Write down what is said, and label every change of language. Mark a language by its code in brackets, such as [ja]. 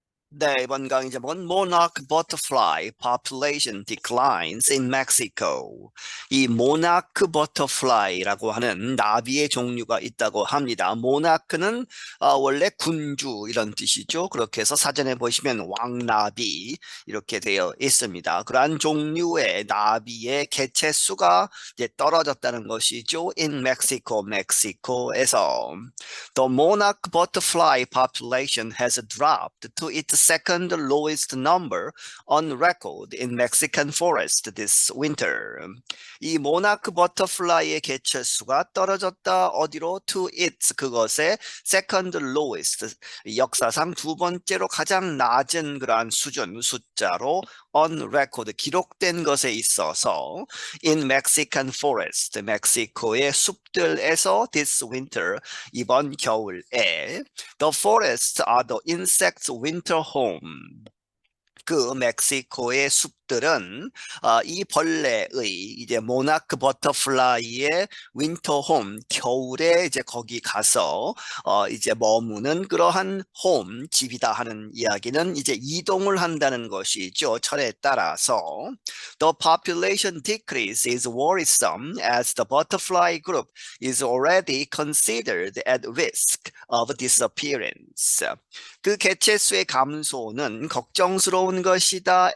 [ko] 네, 이번 강의 제목은 [en] Monarch Butterfly Population Declines in Mexico. [ko] 이 모나크 버터플라이라고 하는 나비의 종류가 있다고 합니다. 모나크는 원래 군주 이런 뜻이죠. 그렇게 해서 사전에 보시면 왕나비 이렇게 되어 있습니다. 그러한 종류의 나비의 개체 수가 이제 떨어졌다는 것이죠. [en] In Mexico, [ko] 멕시코에서. [en] The monarch butterfly population has dropped to its second lowest number on record in Mexican forest this winter. [ko] 이 모나크 버터플라이의 개체수가 떨어졌다. 어디로? [en] To its, [ko] 그것의 [en] second lowest, [ko] 역사상 두 번째로 가장 낮은 그러한 수준, 숫자로 [en] on record, [ko] 기록된 것에 있어서 [en] in Mexican forest, [ko] 멕시코의 숲들에서 [en] this winter, [ko] 이번 겨울에 [en] the forests are the insects' winter home. [ko] 그 멕시코의 숲들은 이 벌레의 이제 모나크 버터플라이의 윈터홈, 겨울에 이제 거기 가서 이제 머무는 그러한 홈, 집이다 하는 이야기는 이제 이동을 한다는 것이죠. 철에 따라서 [en] the population decrease is worrisome as the butterfly group is already considered at risk of disappearance. [ko] 그 개체수의 감소는 걱정스러운 것이다.